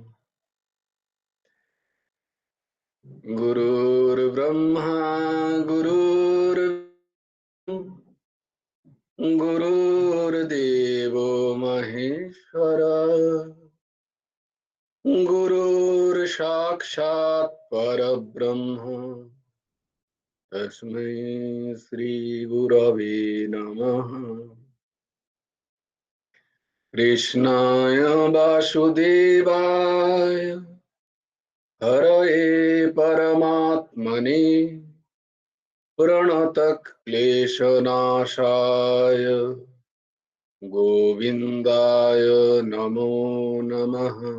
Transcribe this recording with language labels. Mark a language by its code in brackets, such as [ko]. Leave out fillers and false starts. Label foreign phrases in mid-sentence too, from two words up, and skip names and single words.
[sa] গুরুর ব্রহ্মা গুরুর গুরুর্দেব মহেশ্বর গুরুর সাক্ষাৎ পরব্রহ্ম তস্मै শ্রী গুরবে নমঃ। কৃষ্ণায় বাসুদেবায় হরয়ে পরমাত্মনে प्रणतक्लेशनाशाय गोविन्दाय नमो नमः।